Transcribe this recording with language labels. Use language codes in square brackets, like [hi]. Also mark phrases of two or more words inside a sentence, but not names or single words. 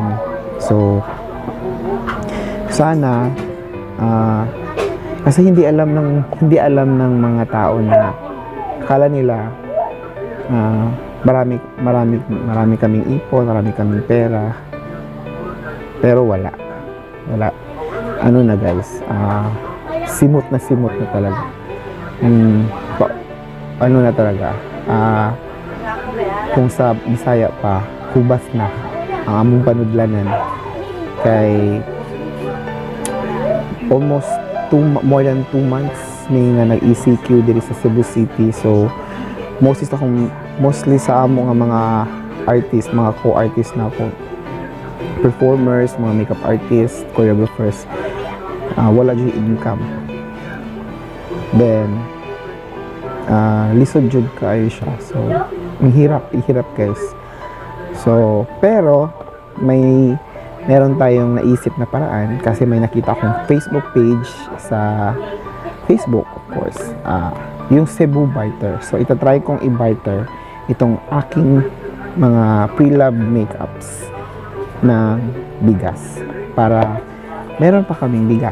[tl] So sana kasi hindi alam ng mga tao na akala nila marami kaming ipon, marami kaming pera. Pero wala. Ano na guys, simot na talaga. Ano na talaga, kung sa Bisaya pa, [ceb] hubas na ang among panudlanan. Kay [en] almost more than 2 months [ceb] may nga nag-ECQ diri sa Cebu City. So mostly sa among mga artists, mga co-artists na ako, performers, mga makeup artists, choreographers, wala dyan income. Then lisod jud kaayo siya. [tl] So ang hirap guys. So pero meron tayong naisip na paraan kasi may nakita akong Facebook page sa Facebook, [en] of course, [tl] yung Cebu Barter. So itatry kong i-barter itong aking mga pre-love makeups na bigas para meron pa kaming bigas.